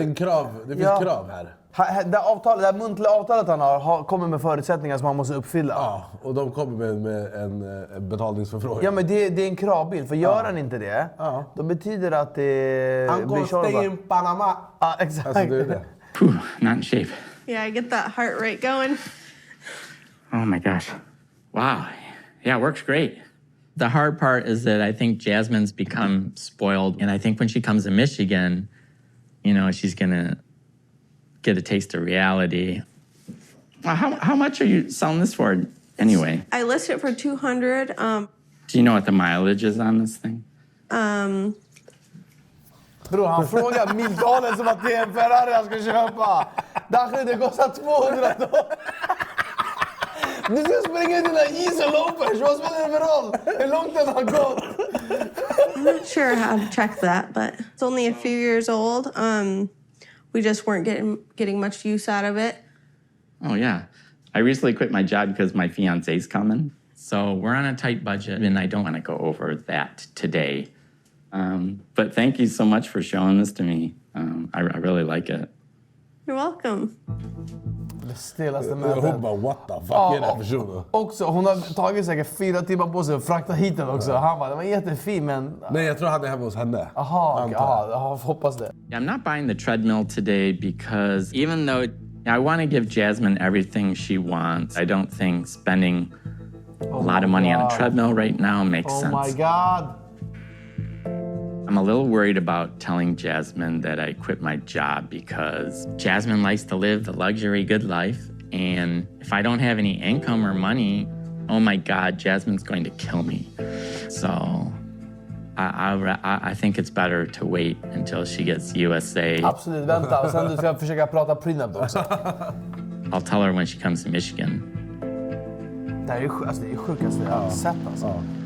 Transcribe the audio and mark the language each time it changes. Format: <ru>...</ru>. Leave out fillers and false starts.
<sv>en krav. Det finns krav här. Det här muntliga avtalet han har kommer med förutsättningar som han måste uppfylla. Ja, och de kommer med en betalningsförfrågan. Ja, men det är en kravbild. För gör han inte det, då betyder det att det han går</sv> <en>stay in Panama.</en> <sv>Ja, exakt. Alltså, det är det.</sv> <en>Not in shape. Yeah, I get that heart rate going. Oh my gosh. Wow. Yeah, it works great. The hard part is that I think Jasmine's become spoiled. And I think when she comes to Michigan, you know, she's going to get a taste of reality. Well, how much are you selling this for anyway? I listed it for 200. Do you know what the mileage is on this thing?</en> <sv>Bro, han frågar miltalen som att det är en Ferrari han ska köpa. Därför det kostar $200. Du ska springa i dina jeans och loafers. Vad spelar det för roll? Hur långt den har gått?</sv> <en>I'm not sure how to check that, but it's only a few years old. We just weren't getting much use out of it. Oh, yeah. I recently quit my job because my fiancé's coming. So we're on a tight budget, and I don't want to go over that today. But thank you so much for showing this to me. I really like it. You're welcome.</en> <sv>Det stelaste mötet. Hon bara,</sv> <en>what the fuck</en> <sv>är det här personen? Också, hon har tagit säkert 4 timmar på sig att frakta hit den också. Han bara, det var jättefin men... Nej, jag tror han är hemma hos henne. Jaha, hoppas det.</sv> <en>I'm not buying the treadmill today because even though I want to give Jasmine everything she wants, I don't think spending a lot of money on a treadmill right now makes sense. Oh my God. I'm a little worried about telling Jasmine that I quit my job because Jasmine likes to live the luxury good life. And if I don't have any income or money, oh my God, Jasmine's going to kill me. So I think it's better to wait until she gets USA.</en> <sv>Absolut, vänta. Och sen du ska försöka prata prenup också.</sv> <en>I'll tell her when she comes to Michigan.</en> <sv>Det är ju sjukaste jag har sett alltså.</sv>